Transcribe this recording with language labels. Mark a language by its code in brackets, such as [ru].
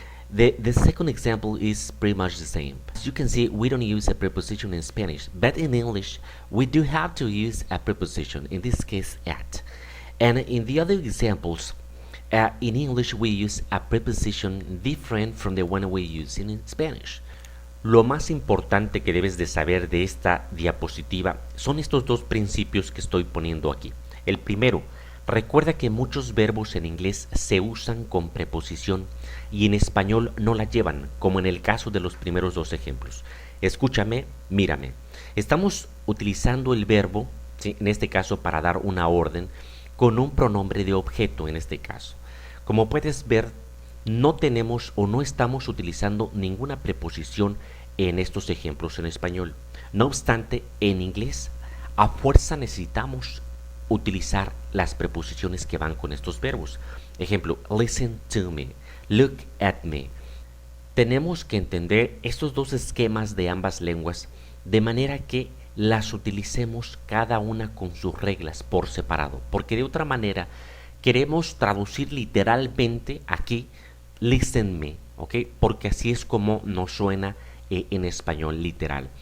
[en] The second example is pretty much the same. As you can see, we don't use a preposition in Spanish, but in English we do have to use a preposition, in this case at. And in the other examples, in English we use a preposition different from the one we use in Spanish. [es] Lo más importante que debes de saber de esta diapositiva son estos dos principios que estoy poniendo aquí. El primero, recuerda que muchos verbos en inglés se usan con preposición y en español no la llevan, como en el caso de los primeros dos ejemplos. Escúchame, mírame. Estamos utilizando el verbo, ¿sí?, en este caso para dar una orden, con un pronombre de objeto en este caso. Como puedes ver, no tenemos o no estamos utilizando ninguna preposición en estos ejemplos en español. No obstante, en inglés, a fuerza necesitamos utilizar las preposiciones que van con estos verbos. [en] Ejemplo, listen to me, look at me. [es] Tenemos que entender estos dos esquemas de ambas lenguas de manera que las utilicemos cada una con sus reglas por separado, porque de otra manera queremos traducir literalmente aquí [en] listen me, [es] ¿ok? Porque así es como nos suena en español literal.